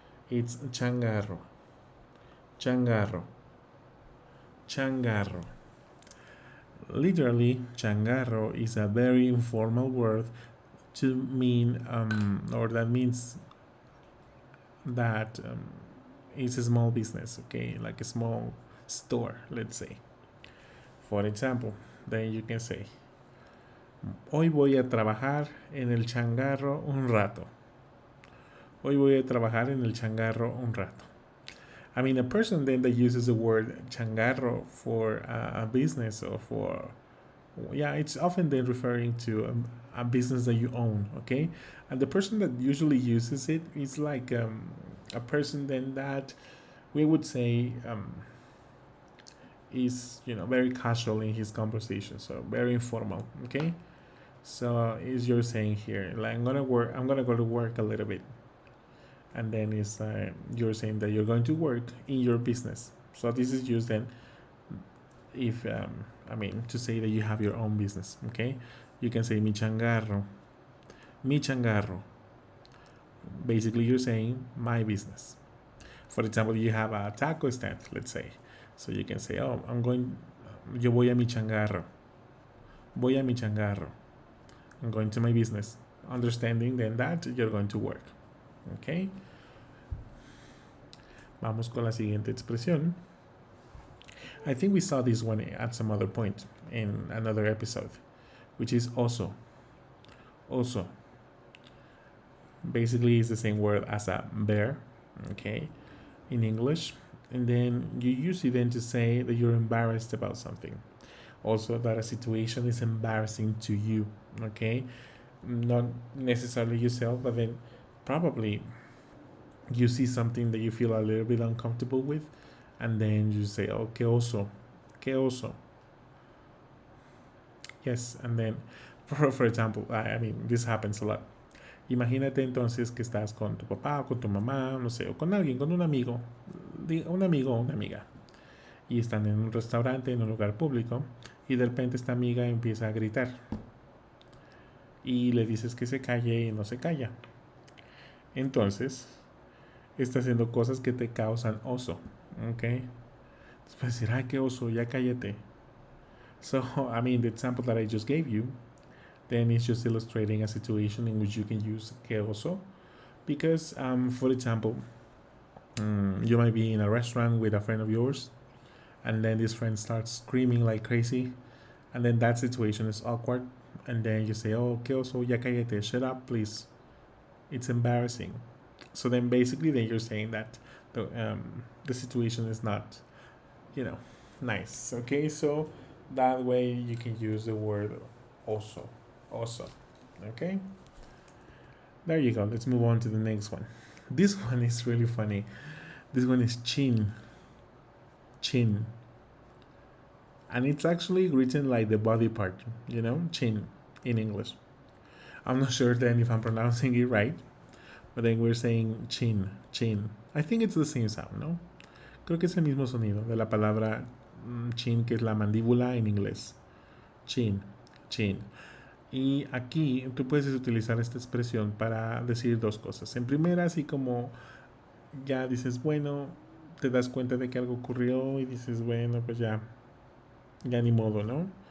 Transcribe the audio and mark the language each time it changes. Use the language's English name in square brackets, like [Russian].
[English] It's changarro. Changarro. Changarro. Literally, changarro is a very informal word to mean, or that means that it's a small business, okay, like a small store, let's say. For example, then you can say, [Spanish] hoy voy a trabajar en el changarro un rato. Hoy voy a trabajar en el changarro un rato. [English] I mean, a person then that uses the word changarro for a business or for, yeah, it's often then referring to a business that you own, okay? And the person that usually uses it is like a person then that we would say is, very casual in his conversation, so very informal, okay? So is you're saying here, like, I'm gonna go to work a little bit, and then it's you're saying that you're going to work in your business. So this is used then if to say that you have your own business. Okay, you can say [Spanish] mi changarro, mi changarro. [English] Basically, you're saying my business. For example, you have a taco stand, let's say. So you can say, [Spanish] yo voy a mi changarro. [English] Voy a mi changarro. I'm going to my business. Understanding then that you're going to work. Okay. [Spanish] Vamos con la siguiente expresión. [English] I think we saw this one at some other point in another episode, which is oso. Oso. Basically, it's the same word as a bear, okay, in English. And then you use it then to say that you're embarrassed about something. Also, that a situation is embarrassing to you, okay? Not necessarily yourself, but then probably you see something that you feel a little bit uncomfortable with, and then you say, oh, [Spanish] que oso, que oso. [English] Yes, and then, for example, I mean, this happens a lot. [Spanish] Imagínate entonces que estás con tu papá o con tu mamá, no sé, o con alguien, con un amigo o una amiga, y están en un restaurante, en un lugar público, y de repente esta amiga empieza a gritar, y le dices que se calle y no se calla. Entonces, está haciendo cosas que te causan oso, ¿ok? Después decir, ay, qué oso, ya cállate. [English] So, I mean, the example that I just gave you, then it's just illustrating a situation in which you can use [Spanish] que oso. [English] Because, for example, you might be in a restaurant with a friend of yours, and then this friend starts screaming like crazy, and then that situation is awkward, and then you say, oh, [Spanish] que oso, ya cállate, [English] shut up, please. It's embarrassing. So then basically then you're saying that the situation is not, nice. Okay, so that way you can use the word oso. Oso. Okay? There you go. Let's move on to the next one. This one is really funny. This one is chin. Chin. And it's actually written like the body part, chin in English. I'm not sure then if I'm pronouncing it right, but then we're saying chin, chin. I think it's the same sound, ¿no? [Spanish] Creo que es el mismo sonido de la palabra chin, que es la mandíbula en inglés. Chin, chin. Y aquí tú puedes utilizar esta expresión para decir dos cosas. En primera, así como ya dices, bueno, te das cuenta de que algo ocurrió y dices, bueno, pues ya ni modo, ¿no?